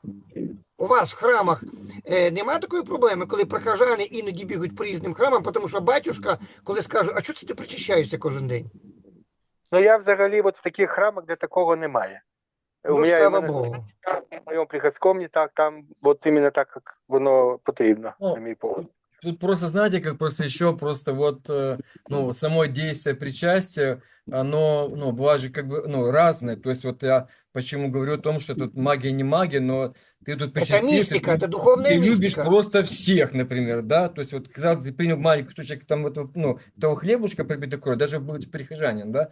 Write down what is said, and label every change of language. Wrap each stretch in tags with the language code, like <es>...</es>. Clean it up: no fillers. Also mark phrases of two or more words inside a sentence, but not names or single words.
<uk>У вас в храмах немає такої проблеми, коли прихожани іноді бігають по різним храмам, тому що батюшка, коли скаже, а чого це ти причащаєшся кожен день? Я взагалі в таких храмах, де такого немає. Слава Богу. В моєму приходському не так, там іменно так, як воно потрібно, на мій погляд.</uk> <ru>Тут просто, знаете, как просто еще просто само действие причастия, оно, бывает же разное. То есть я почему говорю о том, что тут магия не магия, но ты тут Это причастился, мистика, это духовная ты любишь мистика. просто всех, например, да? То есть казалось, ты принял маленький кусочек там этого хлебушка прибитой кровью, даже будучи прихожанин, да?</ru>